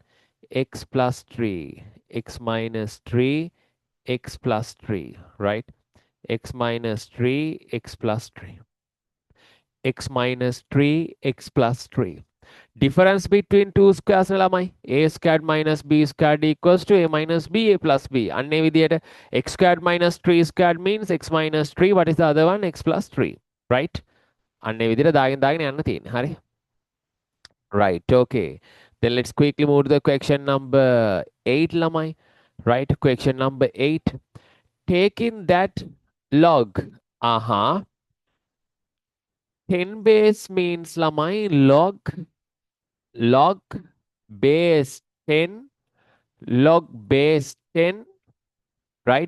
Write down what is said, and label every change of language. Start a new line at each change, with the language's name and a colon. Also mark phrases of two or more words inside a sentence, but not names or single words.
English: X plus 3. X minus 3, x plus 3, right? X minus 3, x plus 3. X minus 3, x plus 3. Difference between two squares lamai. A squared minus b squared equals to a minus b, a plus b.
Sinhala: අන්නේ විදියට
English: x squared minus 3 squared means x minus 3. What is the other one? X plus 3. Right?
Sinhala: අන්නේ විදියට දාගෙන යන්න තියෙන්නේ. හරි?
English: Right. Okay. Then let's quickly move to the question number 8 lamai. Right? Question number 8. Taking that log. 10 base means lamai log base 10, log base 10, right?